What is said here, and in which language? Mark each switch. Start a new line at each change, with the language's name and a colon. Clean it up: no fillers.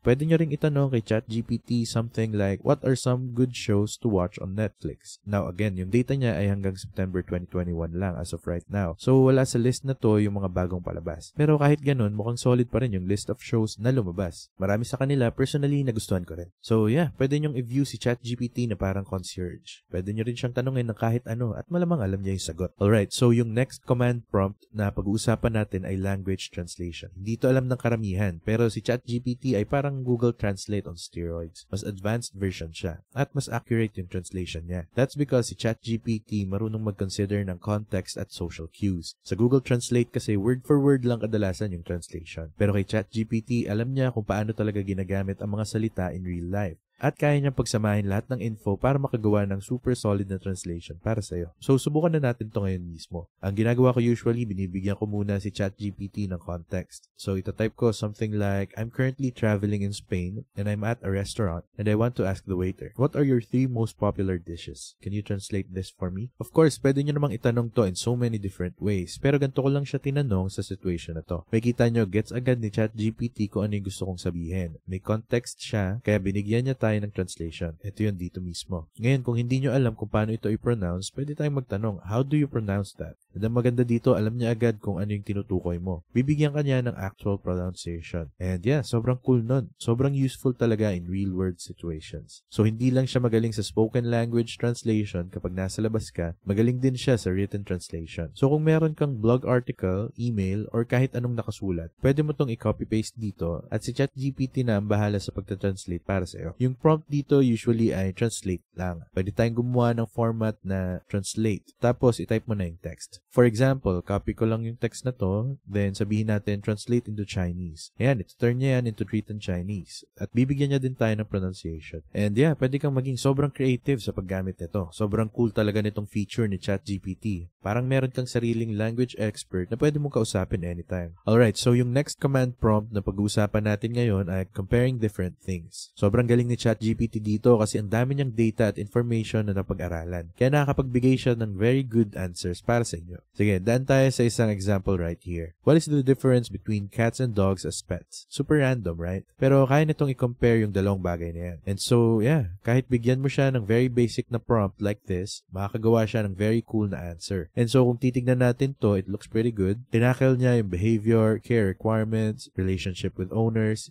Filipino: Pwede nyo ring itanong kay ChatGPT something like,
English: what are some good shows to watch on Netflix?
Filipino: Now, again, yung data niya ay hanggang September 2021 lang as of right now. So, wala sa list na to yung mga bagong palabas. Pero kahit ganun, mukhang solid pa rin yung list of shows na lumabas. Marami sa kanila, personally, nagustuhan ko rin. So, yeah, pwede nyong i-view si ChatGPT na parang concierge. language. Pwede nyo rin siyang tanungin ng kahit ano at malamang alam niya yung sagot. Alright, so yung next command prompt na pag-uusapan natin ay language translation. Hindi to alam ng karamihan, pero si ChatGPT ay parang Google Translate on steroids. Mas advanced version siya at mas accurate yung translation niya. That's because si ChatGPT marunong mag-consider ng context at social cues. Sa Google Translate kasi word for word lang kadalasan yung translation. Pero kay ChatGPT, alam niya kung paano talaga ginagamit ang mga salita in real life. At kaya niyang pagsamahin lahat ng info para makagawa ng super solid na translation para sa'yo. So, subukan na natin to ngayon mismo. Ang ginagawa ko usually, binibigyan ko muna si ChatGPT ng context. So, itatype ko
English: something like, I'm currently traveling in Spain and I'm at a restaurant and I want to ask the waiter, what are your 3 most popular dishes? Can you translate this for me?
Filipino: Of course, pwede nyo namang itanong to in so many different ways. Pero ganito ko lang siya tinanong sa situation na to. May kita nyo, gets agad ni ChatGPT kung ano yung gusto kong sabihin. May context siya, kaya binigyan niya tayo ng translation. Ito yun dito mismo. Ngayon, kung hindi nyo alam kung paano ito i-pronounce, pwede tayong magtanong,
English: how do you pronounce that?
Filipino: And ang maganda dito, alam niya agad kung ano yung tinutukoy mo. Bibigyan ka niya ng actual pronunciation. And yeah, sobrang cool nun. Sobrang useful talaga in real-world situations. So, hindi lang siya magaling sa spoken language translation kapag nasa labas ka, magaling din siya sa written translation. So, kung meron kang blog article, email, or kahit anong nakasulat, pwede mo tong i-copy-paste dito at si ChatGPT na ang bahala sa pagta-translate para sa'yo. Yung prompt dito usually ay translate lang. Pwede tayong gumawa ng format na translate. Tapos, i-type mo na yung text. For example, copy ko lang yung text na to, then sabihin natin translate into Chinese. Ayan, ito turn niya yan into written Chinese. At bibigyan niya din tayo ng pronunciation. And yeah, pwede kang maging sobrang creative sa paggamit nito. Sobrang cool talaga nitong feature ni ChatGPT. Parang meron kang sariling language expert na pwede mong kausapin anytime. Alright, so yung next command prompt na pag-uusapan natin ngayon ay comparing different things. Sobrang galing ni ChatGPT dito kasi ang dami niyang data at information na napag-aralan. Kaya nakakapagbigay siya ng very good answers para sa inyo. Sige, daan tayo sa isang example right here.
English: What is the difference between cats and dogs as pets?
Filipino: Super random, right? Pero kaya nitong i-compare yung dalawang bagay na yan. And so, yeah, kahit bigyan mo siya ng very basic na prompt like this, makakagawa siya ng very cool na answer. And so, kung titignan natin to,
English: it looks pretty good.
Filipino: Tinakil niya yung behavior, care requirements, relationship with owners.